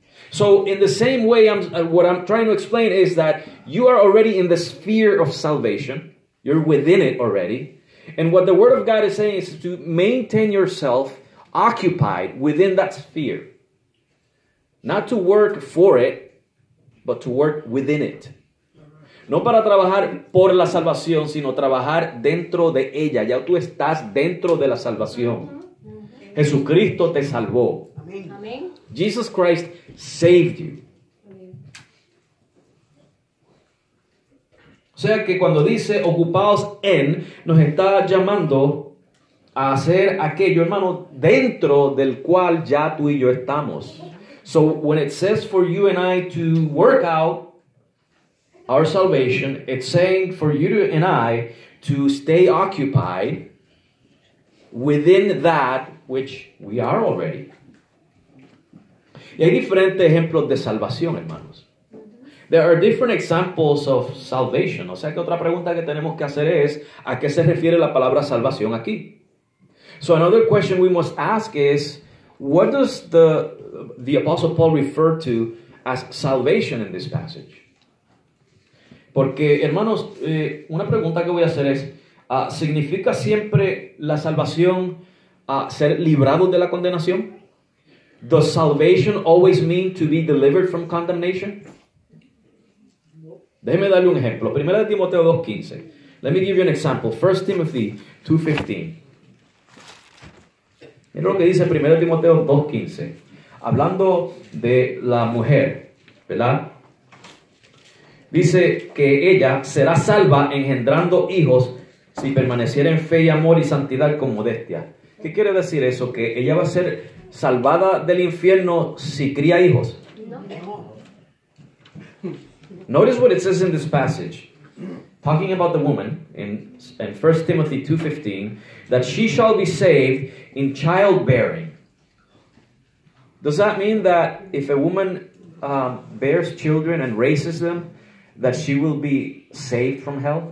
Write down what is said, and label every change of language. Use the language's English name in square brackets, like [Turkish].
[English] So, in the same way, what I'm trying to explain is that you are already in the sphere of salvation. You're within it already. And what the Word of God is saying is to maintain yourself occupied within that sphere. Not to work for it, but to work within it. [Spanish] No para trabajar por la salvación, sino trabajar dentro de ella. Ya tú estás dentro de la salvación. Jesucristo te salvó. Amén. [English] Jesus Christ saved you. [Spanish] O sea que cuando dice ocupaos en, nos está llamando a hacer aquello, hermano, dentro del cual ya tú y yo estamos. [English] So when it says for you and I to work out our salvation, it's saying for you and I to stay occupied within that which we are already. [Spanish] Y hay diferentes ejemplos de salvación, hermanos. [English] There are different examples of salvation. [Spanish] O sea que otra pregunta que tenemos que hacer es, ¿a qué se refiere la palabra salvación aquí? [English] So another question we must ask is, what does the Apostle Paul refer to as salvation in this passage? [Spanish] Porque, hermanos, una pregunta que voy a hacer es, ¿significa siempre la salvación ser librados de la condenación? [English] Does salvation always mean to be delivered from condemnation? [Spanish] Déjeme darle un ejemplo. 1 Timoteo 2:15. [English] Let me give you an example. 1 Timothy 2:15. [Spanish] Mira lo que dice 1 Timoteo 2:15. Hablando de la mujer, ¿verdad? Dice que ella será salva engendrando hijos si permaneciera en fe y amor y santidad con modestia. ¿Qué quiere decir eso? Que ella va a ser salvada del infierno si cría hijos. [English] Notice what it says in this passage, talking about the woman in 1 Timothy 2:15, that she shall be saved in childbearing. Does that mean that if a woman bears children and raises them, that she will be saved from hell?